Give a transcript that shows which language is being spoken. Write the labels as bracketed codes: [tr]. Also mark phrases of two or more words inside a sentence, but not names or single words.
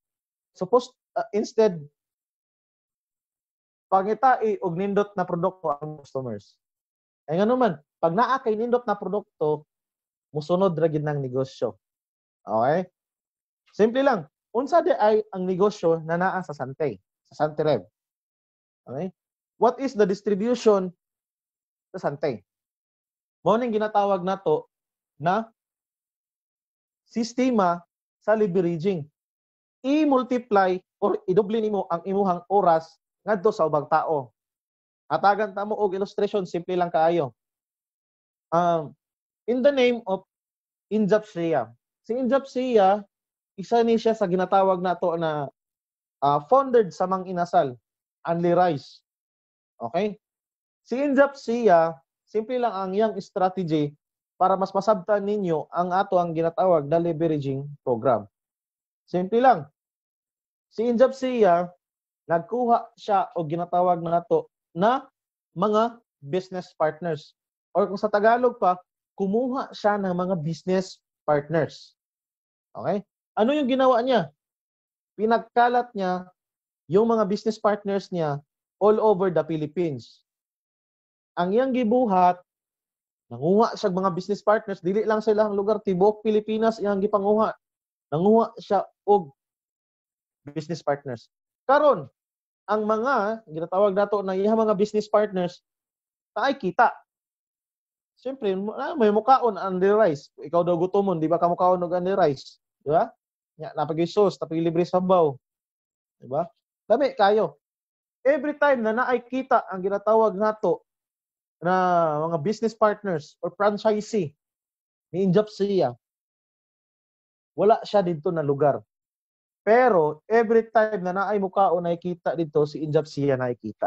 [en] Suppose instead [ceb] pangita og nindot na produkto ang customers. Ay ngano man, pag naa kay nindot na produkto, musunod ra gid nang negosyo. Okay? Simple lang. Unsa di ay ang negosyo na naa sa Santay, sa Santirev? [en] Okay? What is the distribution sa Santay? [ceb] Mao ning ginatawag nato na sistema sa leveraging. I-multiply or idoble nimo ang imuhang oras ngadto sa ubang tao. Hatagan ta mo og illustration, simple lang kaayo. [en] In the name of Injap Shea. [ceb] Si Injap Shea, isa ni siya sa ginatawag nato na founded sa Mang Inasal, Only Rice. Okay? Si Injap Shea, simple lang ang iyang strategy para mas masabtan ninyo ang ato ang ginatawag na [en] leveraging program. [ceb] Simple lang. Si Injap Shea, nagkuha siya o ginatawag na nato na mga [en] business partners. [tl] Or kung sa Tagalog pa, kumuha siya ng mga [en] business partners. [tl] Okay? Ano yung ginawa niya? Pinagkalat niya yung mga [en] business partners [tl] niya [en] all over the Philippines. [ceb] Ang iyang gibuhat, nanguha siya mga [en] business partners, [ceb] dili lang sa ilang lugar, tibuok Pilipinas iyang gipanguha. Nanguha siya og [en] business partners. [ceb] Karon, ang mga ginatawag nato na iyang mga [en] business partners [ceb] na ay kita. Siyempre, may mukaon ang Only Rice. Ikaw daw gutomon, di ba ka mukaon og Only Rice? Di ba? Napag-isos, napag-libre sabaw. [tl] Di ba? Dami kayo. [en] Every time [ceb] na naay kita ang ginatawag nato na mga [en] business partners [ceb] or franchisee ni Injap Shea, wala siya dito na lugar. Pero [en] every time [ceb] na naay mukaon nakikita dito si Injap Shea nakikita.